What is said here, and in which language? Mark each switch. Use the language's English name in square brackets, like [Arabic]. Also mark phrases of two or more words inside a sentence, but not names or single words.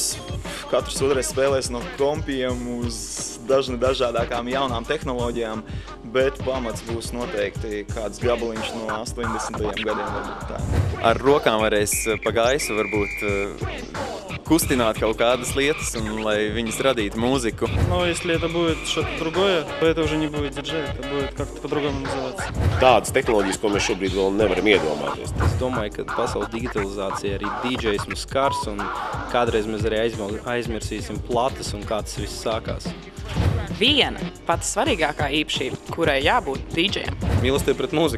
[Latvian] Katrs otrais spēlēs no kompiem uz dažādākām jaunām tehnoloģijām, bet pamats būs noteikti kāds gabaliņš no 80. gadiem. Ar rokām varēs pa gaisu varbūt kustināt kaut kādas lietas, un lai viņas radītu mūziku. [Russian] Но если это будет что-то другое, то это уже не будет диджей, это будет как-то по-другому называться. [Latvian] Tādas tehnoloģijas, ko mēs šobrīd vēl nevaram iedomāties. Es domāju, ka pasaules digitalizācija arī DJs mums skars, un kādreiz mēs arī aizmirsīsim platas un kā tas viss sākās. Viena pati svarīgākā īpašība, kurai jābūt dīdžejam. Mīlestība pret mūziku.